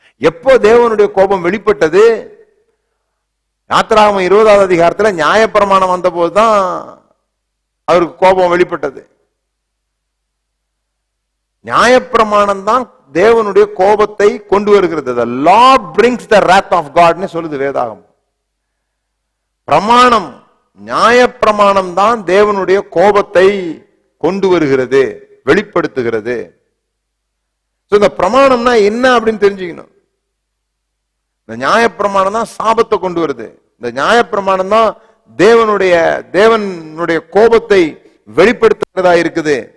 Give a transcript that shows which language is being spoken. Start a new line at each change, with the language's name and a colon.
Tamil: எப்போ தேவனுடைய கோபம் வெளிப்பட்டது? யாத்திராகமம் 20வது அதிகாரத்துல நியாயப்பிரமாணம் வந்த போதுதான் அவருக்கு கோபம் வெளிப்பட்டது. நியாயப்பிரமாணம் தான் தேவனுடைய கோபத்தை கொண்டு வருகிறது.
English: The law brings the wrath of God
Tamil: ன்னு சொல்லுது வேதாகமம். பிரமாணம், நியாயப்பிரமாணம் தான் தேவனுடைய கோபத்தை கொண்டு வருகிறது, வெளிப்படுத்துகிறது. இந்த பிரமாணம்னா என்ன அப்படின்னு தெரிஞ்சுக்கணும். இந்த நியாயப்பிரமாணம் தான் சாபத்தை கொண்டு வருது. இந்த நியாயப்பிரமாணம் தான் தேவனுடைய கோபத்தை வெளிப்படுத்துறதா இருக்குது.